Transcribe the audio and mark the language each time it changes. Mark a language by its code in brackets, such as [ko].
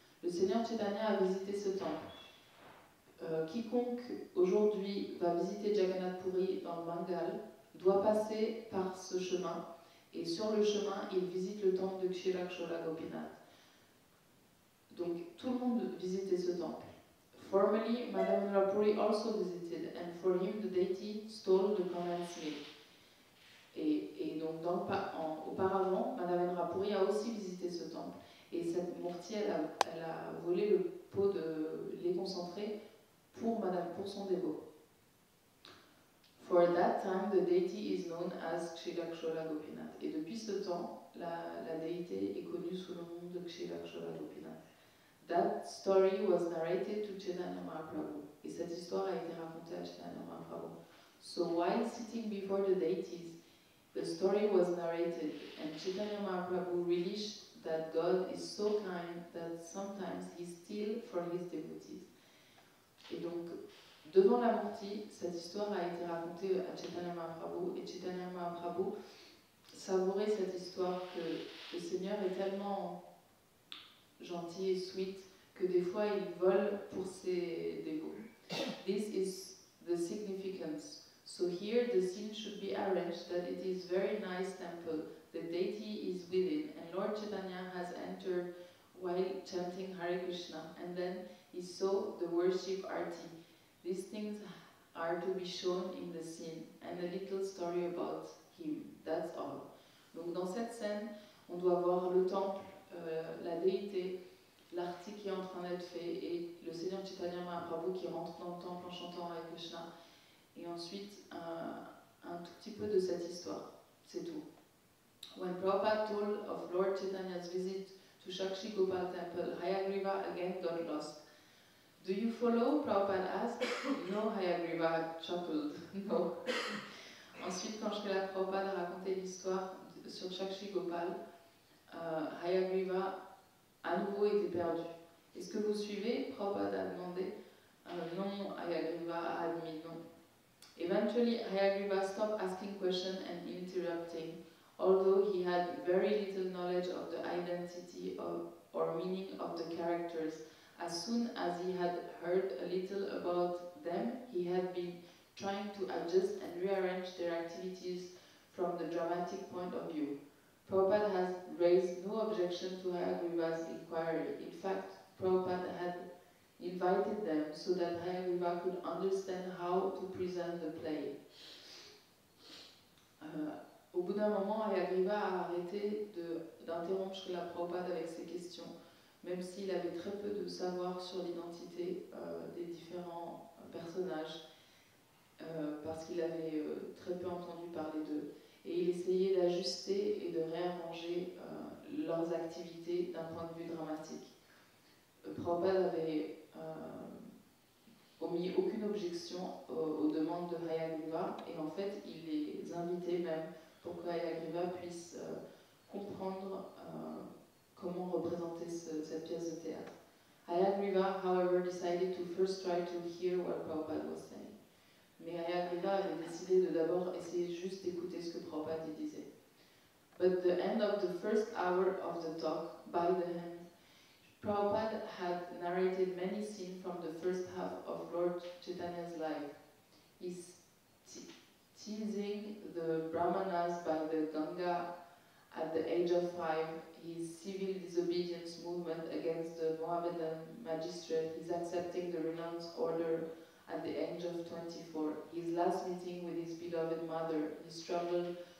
[fr] Le Seigneur Chaitanya a visité ce temple. Quiconque aujourd'hui va visiter Jagannath Puri dans le Bengal doit passer par ce chemin, et sur le chemin, il visite le temple de Kshira Kshora Gopinath. Donc tout le monde visitait ce temple. [en] Formerly, Madhavendra Puri also visited, and for him the deity stole the condensed milk. [fr] Et donc auparavant, Madhavendra Puri a aussi visité ce temple. Et cette Murti, elle a volé le pot de lait concentré pour son dévot. [en] For that time, the deity is known as Kshilakshara Gopinath. [fr] Et depuis ce temps, la déité est connue sous le nom de Kshilakshara Gopinath. [en] That story was narrated to Chaitanya Mahaprabhu. [fr] Et cette histoire a été racontée à Chaitanya Mahaprabhu. [en] So while sitting before the deities, the story was narrated, and Chaitanya Mahaprabhu relished that God is so kind that sometimes he steals for his devotees. [fr] Et donc, devant la Murti, cette histoire a été racontée à Chaitanya Mahaprabhu, et Chaitanya Mahaprabhu savourait cette histoire que le Seigneur est tellement gentil et sweet que des fois il vole pour ses dévots. [en] This is the significance. So here the scene should be arranged that it is very nice temple, the deity is within, and Lord Chaitanya has entered while chanting Hare Krishna, and then he saw the worship arti. These things are to be shown in the scene, and a little story about him, that's all. [fr] Donc dans cette scène, on doit voir le temple, la déité, l'arti qui est en train d'être fait, et le Seigneur Chaitanya Mahaprabhu qui rentre dans le temple en chantant Hare Krishna. Et ensuite, un tout petit peu de cette histoire, c'est tout. [en] When Prabhupada told of Lord Chaitanya's visit to Shakshi Gopal temple, Hayagriva again got lost. Do you follow? Prabhupada asked. No, Hayagriva chuckled. No. [fr] Ensuite, quand Srila Prabhupada a raconté l'histoire sur Shakshi Gopal, Hayagriva à nouveau était perdu. Est-ce que vous suivez? Prabhupada a demandé. Non, Hayagriva a admis non. [en] Eventually, Hayagriva stopped asking questions and interrupting, although he had very little knowledge of the identity or meaning of the characters. As soon as he had heard a little about them, he had been trying to adjust and rearrange their activities from the dramatic point of view. Prabhupada has raised no objection to Hayagriva's inquiry. In fact, Prabhupada had invited them so that Hayagriva could understand how to present the play. [fr] Au bout d'un moment, Hayagriva a arrêté d'interrompre Srila Prabhupada avec ses questions, même s'il avait très peu de savoir sur l'identité des différents personnages, parce qu'il avait très peu entendu parler d'eux. Et il essayait d'ajuster et de réarranger leurs activités d'un point de vue dramatique. Prabhupada avait omis aucune objection aux demandes de Hayagriva, et en fait il les invitait même pour que Hayagriva puisse comprendre comment représenter cette pièce de théâtre. [en] Hayagriva, however, decided to first try to hear what Prabhupada was saying. [fr] Mais Hayagriva avait décidé de d'abord essayer juste d'écouter ce que Prabhupada disait. [en] But the end of the first hour of the talk, by the hand, Prabhupada had narrated many scenes from the first half of Lord Chaitanya's life. He's teasing the Brahmanas by the Ganga at the age of 5, his civil disobedience movement against the Mohammedan magistrate, his accepting the renounced order at the age of 24, his last meeting with his beloved mother, his travel